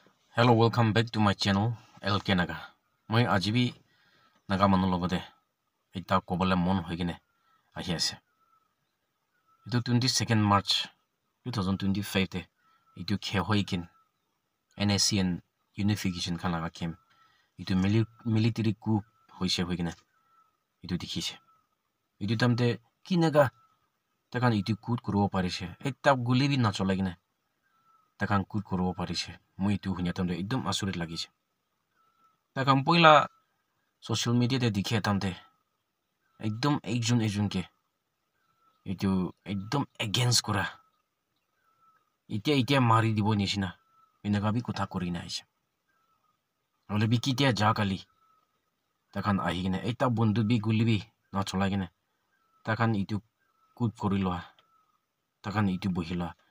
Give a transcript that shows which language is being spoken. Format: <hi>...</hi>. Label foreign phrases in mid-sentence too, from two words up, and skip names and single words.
<en>Hello, welcome back to my channel LK Naga.</en> <nag>Moi ajibi naga manu lobode eta kobole mon hoigine ahi ase. Itu 22nd March 2025 te itu khe hoikin NSCN unification kan laga kem. Itu</nag> <en>military coup</en> <nag>hoise hoigine itu dikhise. Itu tamte ki naga takan itu coup kuro parise. Eta guli bi na cholagine takan coup kuro parise. Moi itu hunya tamte ekdom asurit lagise. Takan poila</nag> <en>social media</en> <nag>te dikhe tamte ekdom ekjun ke itu ekdom against kora itia mari dibo nishina inaga bi kotha kori na aise ole bi kitia ja kali takan ahi gine eta bondu bi guli bi na chola gine takan itu kut korilo takan itu bohila</nag>